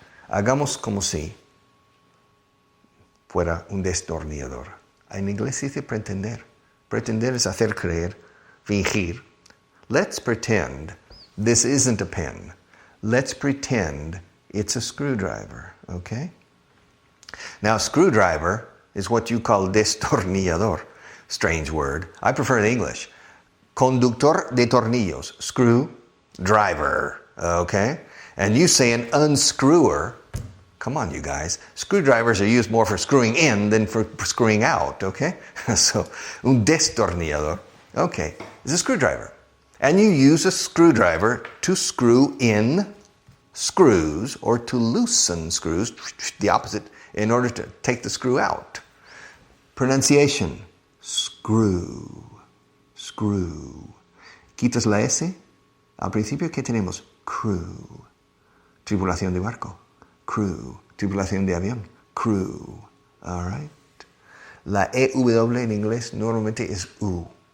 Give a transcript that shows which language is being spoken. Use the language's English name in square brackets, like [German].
[Spanish] Hagamos como si fuera un destornillador. En inglés se dice pretender. Pretender es hacer creer, fingir. [English] Let's pretend this isn't a pen. Let's pretend it's a screwdriver, okay? Now, screwdriver is what you call destornillador. Strange word. I prefer the English. [Spanish] Conductor de tornillos. [English] Screwdriver, okay? And you say an unscrewer. Come on, you guys. Screwdrivers are used more for screwing in than for screwing out, okay? So, un destornillador, okay, is a screwdriver. And you use a screwdriver to screw in screws or to loosen screws, the opposite, in order to take the screw out. Pronunciation, screw, screw. [Spanish] Quitas la S. Al principio, ¿qué tenemos? Crew. Tripulación de barco. Crew. Tripulación de avión. Crew. All right. La EW en inglés normalmente es U.